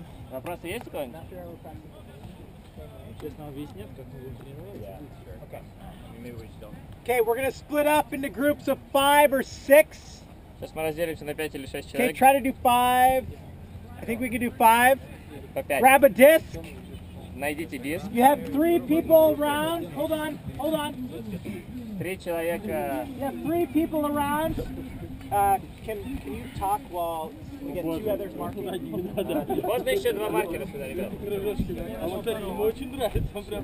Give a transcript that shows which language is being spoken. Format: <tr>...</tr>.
<ru>Вопросы есть у кого-нибудь? Честно объяснять, как мы будем тренироваться.</ru> <en>Okay. Maybe we just don't. Okay, we're going to split up into groups of 5 or 6.</en> <ru>Сейчас мы разделимся на 5 или 6</ru> <en>Okay,</en> <ru>человек.</ru> <en>try to do 5. I think we can do 5.</en> <ru>По 5.</ru> <en>Grab a disc.</en> <ru>Найдите диск.</ru> <en>You have 3 people around. Hold on.</en> <ru>3 человека.</ru> <en>You have 3 people around. Can you talk while we get 2 others marking?</en> <ru>Можно еще 2 маркера сюда, ребят. А вот это ему очень нравится.</ru>